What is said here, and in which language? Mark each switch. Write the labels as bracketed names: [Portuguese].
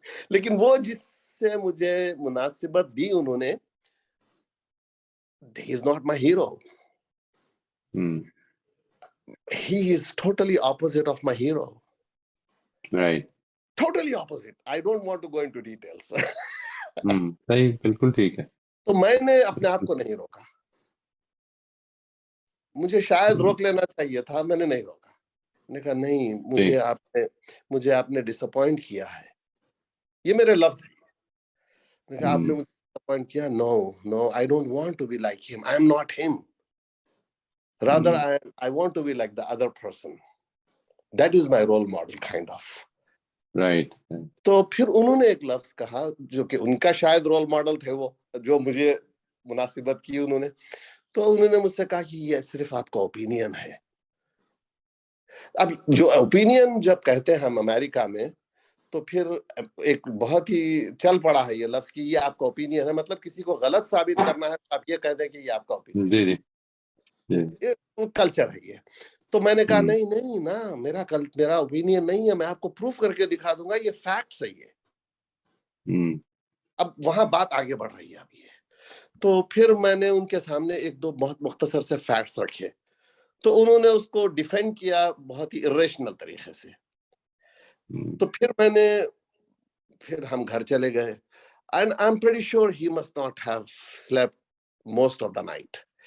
[Urdu] لیکن وہ جس سے مجھے مناسبت دی انہوں نے, [English] he is not my hero. He is totally opposite of my hero. Right. Totally opposite. I don't want to go into details. [Urdu] صحیح, بالکل ٹھیک ہے. تو میں نے اپنے آپ کو نہیں روکا. مجھے شاید روک لینا چاہیے تھا, میں نے نہیں روکا. میں نے کہا نہیں, مجھے آپ نے ڈس اپوائنٹ کیا ہے. یہ میرے لفظ ہیں. میں نے کہا آپ نے مجھے ڈس اپوائنٹ کیا. [English] No, I don't want to be like him. I am not him. Rather, I want to be like the other person. That is my role model, kind of. Right. [Urdu] تو پھر انہوں نے ایک لفظ کہا جو کہ ان کا شاید رول ماڈل تھے, وہ جو مجھے مناسبت کی انہوں نے. تو انہوں نے مجھ سے کہا کہ یہ صرف آپ کا اوپینین ہے. اب جو اوپینین جب کہتے ہیں ہم امریکہ میں, تو پھر ایک بہت ہی چل پڑا ہے یہ لفظ کہ یہ آپ کا اوپینین ہے, مطلب کسی کو غلط ثابت کرنا ہے تو آپ یہ کہہ دیں کہ یہ آپ کا اوپینین ہے. کلچر ہے یہ. تو میں نے کہا نہیں نا, میرا اوپینین نہیں ہے, میں آپ کو پروف کر کے دکھا دوں گا, یہ فیکٹ صحیح ہے. اب وہاں بات آگے بڑھ رہی ہے اب یہ. تو پھر میں نے ان کے سامنے 1-2 بہت مختصر سے فیکٹس رکھے, تو انہوں نے اس کو ڈیفینڈ کیا بہت ہی اریشنل طریقے سے. تو پھر ہم گھر چلے گئے. [English] And I'm pretty sure he must not have slept most of the night.